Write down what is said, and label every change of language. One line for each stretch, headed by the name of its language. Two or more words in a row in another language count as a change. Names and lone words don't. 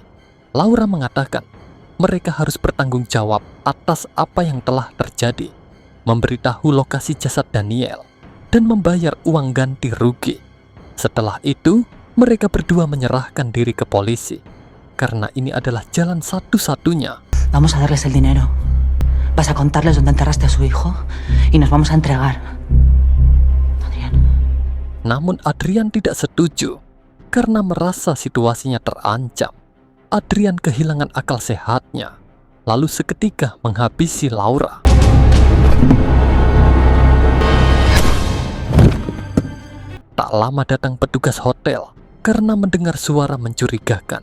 Indonesian: Laura mengatakan mereka harus bertanggung jawab atas apa yang telah terjadi, memberitahu lokasi jasad Daniel, dan membayar uang ganti rugi. Setelah itu, mereka berdua menyerahkan diri ke polisi, karena ini adalah jalan satu-satunya.
Spanish: Vamos a darles el dinero. Vas a contarles dónde enterraste a su hijo y nos vamos a entregar. Adrián.
Indonesian: Namun Adrian tidak setuju, karena merasa situasinya terancam. Adrian kehilangan akal sehatnya, lalu seketika menghabisi Laura. Tak lama datang petugas hotel karena mendengar suara mencurigakan.